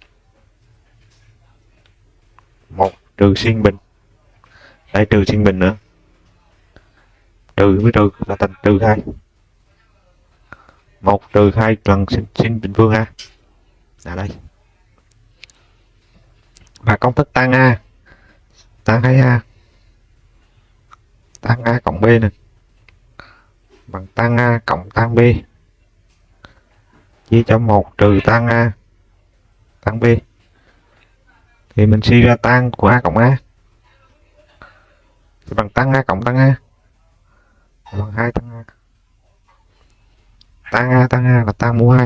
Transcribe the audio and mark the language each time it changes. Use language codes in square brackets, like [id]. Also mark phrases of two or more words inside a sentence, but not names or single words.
[vi] 1 trừ sin bình. Đây trừ sin bình nữa. Trừ với trừ là thành trừ 2. 1 trừ 2 lần sin bình phương A. Là đây. Và công thức tan A. Tan 2A. Tan A cộng B nè. Bằng tan A cộng tan B. Chia cho 1 trừ tan A. Tan B. Thì mình suy ra tan của A cộng A. Thì bằng tan A cộng tan A. Bằng 2 tan A. Tan A là tan mũ 2.